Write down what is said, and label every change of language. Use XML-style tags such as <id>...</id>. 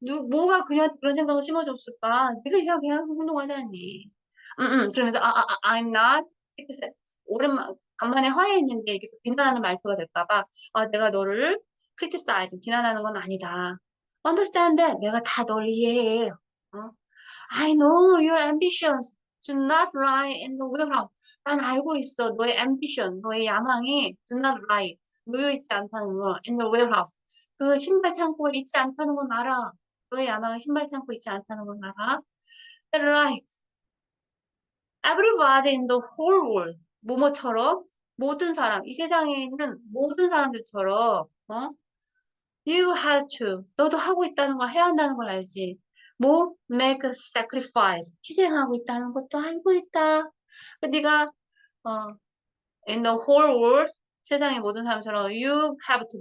<ko>뭐가 그녀한테 그런 생각을 심어줬을까? 네가 이상하게 행동하지 않니?</ko> <en>그러면서 I'm not.</en> <ko>이렇게 간만에 화해했는데 이게 또 비난하는 말투가 될까봐 내가 너를 criticize, 비난하는 건 아니다.</ko> <en>Understand that.</en> <ko>내가 다 널 이해해. 어?</ko> <en>I know your ambitions do not lie in the warehouse.</en> <ko>난 알고 있어. 너의 ambition, 너의 야망이 do not lie. 놓여있지 않다는 거.</ko> <en>in the warehouse.</en> <ko>그 신발 창고에 있지 않다는 건 알아. 너의 야망이 신발 창고에 있지 않다는 건 알아.</ko> <en>But like everybody in the whole world.</en> <ko>뭐뭐처럼 모든 사람, 이 세상에 있는 모든 사람들처럼</ko> <en>You have to.</en> <ko>너도 하고 있다는 걸 해야 한다는 걸 알지.</ko> <en>뭐? Make a sacrifice.</en> <ko>희생하고 있다는 것도 알고 있다. 네가 어,</ko> <en>in the whole world</en> <ko>세상의 모든 사람처럼</ko> <en>you have to.</en>